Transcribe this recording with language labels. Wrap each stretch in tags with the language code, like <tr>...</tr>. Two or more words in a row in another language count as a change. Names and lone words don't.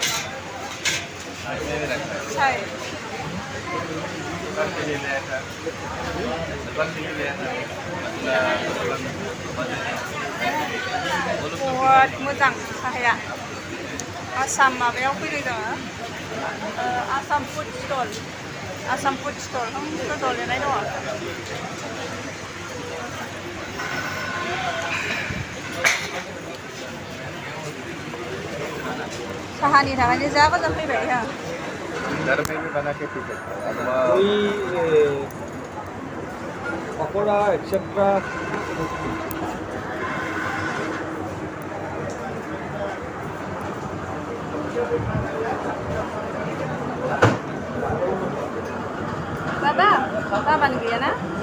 <brx>साय बहुत मोजां साहाया आसाम माबायाव फैदों जोङो आसाम फुड स्टल स्टल लिरनाय दङ साहानि थाखायनो जा गोजान फैबाय हा</brx> <hi>घर में भी बना के पी सकते हैं कोई पकौड़ा एक्सेट्रा बाबा बंग गया ना?</hi>